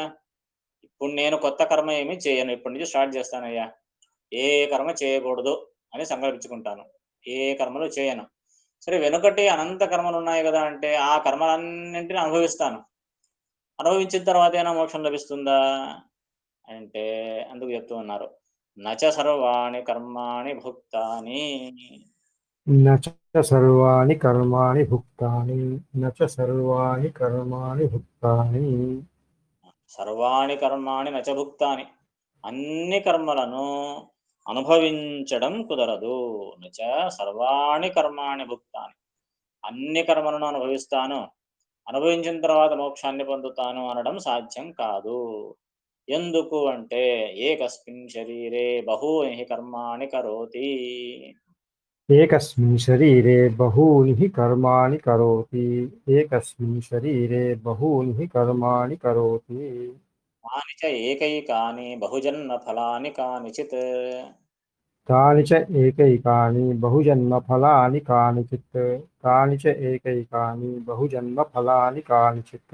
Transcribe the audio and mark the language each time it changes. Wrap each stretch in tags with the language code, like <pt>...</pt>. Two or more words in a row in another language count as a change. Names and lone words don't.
<te>ఇప్పుడు నేను కొత్త కర్మ ఏమి చేయను, ఇప్పటి నుంచి స్టార్ట్ చేస్తానయ్యా, ఏ కర్మ చేయకూడదు అని సంకల్పించుకుంటాను, ఏ కర్మలు చేయను. సరే, వెనుకటి అనంత కర్మలు ఉన్నాయి కదా అంటే ఆ కర్మలన్నింటినీ అనుభవిస్తాను. అనుభవించిన తర్వాత ఏమైనా మోక్షం లభిస్తుందా అంటే అందుకు చెప్తూ ఉన్నారు,</te> <sa>నచ సర్వాణి కర్మాణి భుక్తాని. न च सर्वाणि कर्माणि भुक्तानि न च सर्वाणि कर्माणि भुक्तानि సర్వాణి కర్మాణి నచ భుక్తాని.</sa> <te>అన్ని కర్మలను అనుభవించడం కుదరదు.</te> <sa>నచ సర్వాణి కర్మాణి భుక్తాని.</sa> <te>అన్ని కర్మలను అనుభవిస్తాను, అనుభవించిన తర్వాత మోక్షాన్ని పొందుతాను అనడం సాధ్యం కాదు. ఎందుకు అంటే</te> <sa>ఏకస్మిన్ శరీరే బహూని కర్మాణి కరోతి. एकस्मिन् शरीरे बहूनि हि कर्माणि करोति एकस्मिन् शरीरे बहूनि हि कर्माणि करोति तानि च एकैकानि बहुजन्म फलानि कानिचित्. तानि च एकैकानि बहुजन्मफलानि कानिचित् तानि च एकैकानि बहुजन्मफलानि कानिचित्</sa>